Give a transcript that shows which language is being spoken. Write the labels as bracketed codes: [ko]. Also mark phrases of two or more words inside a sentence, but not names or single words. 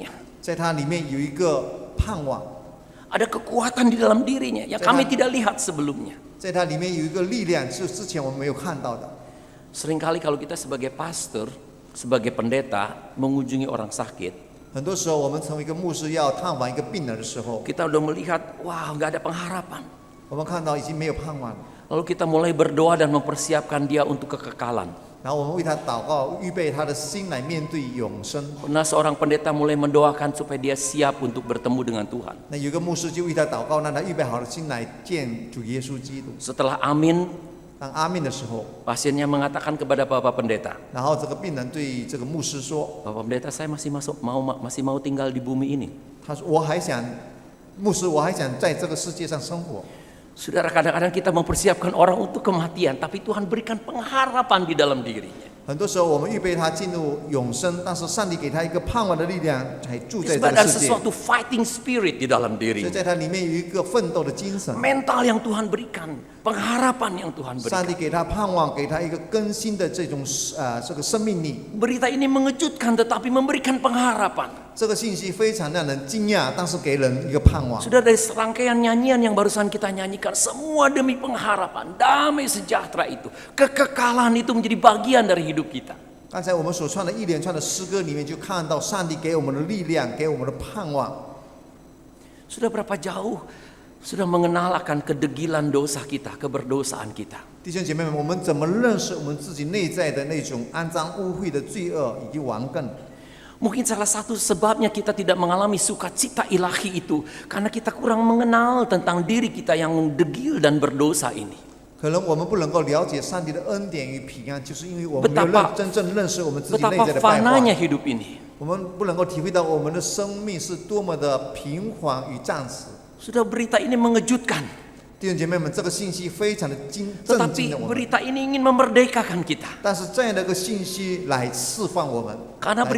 [zh] 在他里面有一个盼望， [id] Ada kekuatan di dalam dirinya yang kami tidak lihat sebelumnya. [zh] 在他里面有一个力量，是之前我们没有看到的。 [id] Seringkali kalau kita sebagai pastor, sebagai pendeta mengunjungi orang sakit, [zh] 很多时候我们成为一个牧师要探访一个病人的时候， [id] kita udah melihat, wah nggak ada pengharapan. [zh] 我们看到已经没有盼望了。 [id] Lalu kita mulai berdoa dan mempersiapkan dia untuk kekekalan. [zh] 然后我们为他祷告，预备他的心来面对永生。 [id] Pernah seorang pendeta mulai mendoakan supaya dia siap untuk bertemu dengan Tuhan. [zh] 那有一个牧师就为他祷告，让他预备好了心来见主耶稣基督。 [id] Setelah amin, [zh] 当阿面的时候， [id] pasiennya mengatakan kepada Bapak Pendeta, [zh] 然后这个病人对这个牧师说 [id] Bapak Pendeta saya masih mau tinggal di bumi ini.：“ [zh] 他说我还想，牧师，我还想在这个世界上生活。” [id] Saudara, kadang-kadang kita mempersiapkan orang untuk kematian, tapi Tuhan berikan pengharapan di dalam dirinya. [zh] 很多时候我们预备他进入永生，但是上帝给他一个盼望的力量，才住在这 [id] Disebut [zh] 个 [id] ada [zh] 世界。 [id] sesuatu [en] fighting spirit [id] di dalam [zh] 所以 [id] dirinya. [zh] 在他里面有一个奋斗的精神。 [id] Mental yang Tuhan berikan, pengharapan yang Tuhan [zh] 上 [id] berikan. [zh] 帝给他盼望，给他一个更新的这种这个生命力。 [id] Berita ini mengejutkan tetapi memberikan pengharapan. [zh] 这个信息非常让人惊讶，但是给人一个盼望。 [id] Sudah dari serangkaian nyanyian yang barusan kita nyanyikan, semua demi pengharapan, damai sejahtera itu, kekekalan itu menjadi bagian dari hidup kita. [zh] 刚才我们所唱的一连串的诗歌里面，就看到上帝给我们的力量，给我们的盼望。 [id] Sudah berapa jauh sudah mengenal akan kedegilan dosa kita, keberdosaan kita. [zh] 弟兄姐妹们，我们怎么认识我们自己内在的那种肮脏污秽的罪恶以及顽梗？ [id] Mungkin salah satu sebabnya kita tidak mengalami sukacita ilahi itu karena kita kurang mengenal tentang diri kita yang degil dan berdosa ini. [zh] 可能我们不能够了解上帝的恩典与平安，就是因为我们没有真正认识我们自己内 [id] Betapa [zh] 在的败 [id] fananya [zh] 坏。 [id] hidup ini. [zh] 我们不能够体会到我们的生命是多么的平缓与暂时。 [id] Sudah berita ini mengejutkan, [zh] 弟兄姐妹们，这个信息非常的震惊 [id] tetapi [zh] 了我们。 [id] berita ini ingin memerdekakan kita. [zh] 但是这样的一个信息来释放我们， [id] Karena [zh] 来